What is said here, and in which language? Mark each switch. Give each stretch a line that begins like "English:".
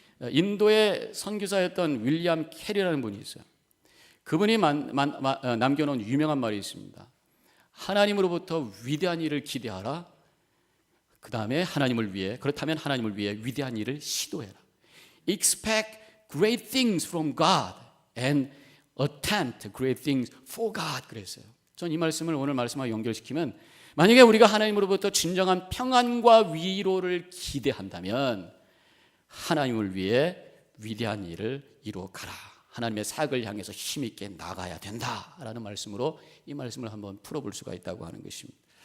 Korean: 인도의 선교사였던 윌리엄 캐리라는 분이 있어요. 그분이 남겨놓은 유명한 말이 있습니다. 하나님으로부터 위대한 일을 기대하라. 그 다음에 하나님을 위해, 그렇다면 하나님을 위해 위대한 일을 시도해라.
English: Expect great things from God and attempt great things for God.
Korean: 그랬어요. 전 이 말씀을 오늘 말씀과 연결시키면, 만약에 우리가 하나님으로부터 진정한 평안과 위로를 기대한다면 하나님을 위해 위대한 일을 이루어가라. 하나님의 사역을 향해서 힘있게 나가야 된다라는 말씀으로 이 말씀을 한번 풀어볼 수가 있다고 하는 것입니다.